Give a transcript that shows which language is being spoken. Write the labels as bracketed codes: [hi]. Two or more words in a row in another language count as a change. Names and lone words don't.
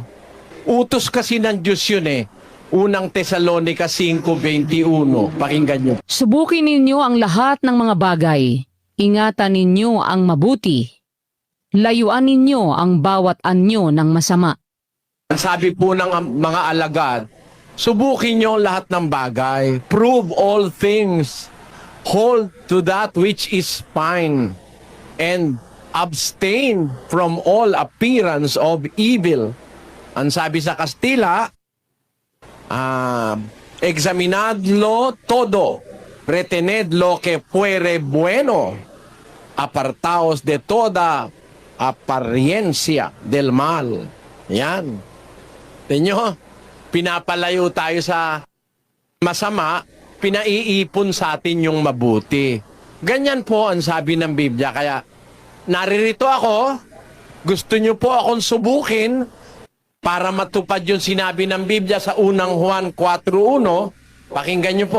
[tl] Utos kasi ng Diyos yun Unang Tesalonica 5:21. Pakinggan nyo. Subukin ninyo ang lahat ng mga bagay. Ingatan ninyo ang mabuti. Layuan ninyo ang bawat anyo ng masama. Ang sabi po ng mga alagad, subukin nyo lahat ng bagay. [en] Prove all things. Hold to that which is fine. And abstain from all appearance of evil. [tl] Ang sabi sa Kastila, [es] examinadlo todo, retened lo que fuere bueno, apartaos de toda apariencia del mal. [tl] Yan. Tingnan, pinapalayo tayo sa masama, pinaiipon sa atin yung mabuti. Ganyan po ang sabi ng Biblia. Kaya naririto ako, gusto nyo po akong subukin para matupad yung sinabi ng Biblia sa unang Juan 4:1, pakinggan nyo po.